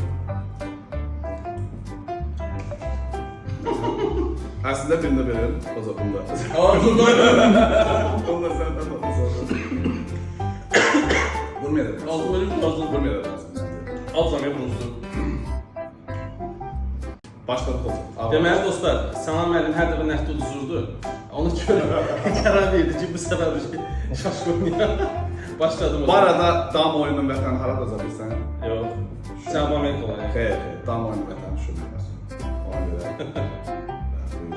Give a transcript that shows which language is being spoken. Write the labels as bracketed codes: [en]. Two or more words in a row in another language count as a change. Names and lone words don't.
[tr] Aslında birini verelim. O zaman bunda. Ağzından. Onlar senden olmasa. Vurmayalım. Ağzından ölüm ağzından. Vurmayalım. Alacağım ya bunu. Başladık hocam. [az] Deməli dostlar, Sənan müəllim hər dəfə nəfti uduzurdu. Ona görə qərar verdi ki, bu səfər şaşkın oynayaq. Başladım. Bu arada dam oyunun vətəni haradaca bilsən? Yox. Cənubi Amerika olayaq. Xeyr, dam oyunun vətəni şurada. Ona görə. Buyur.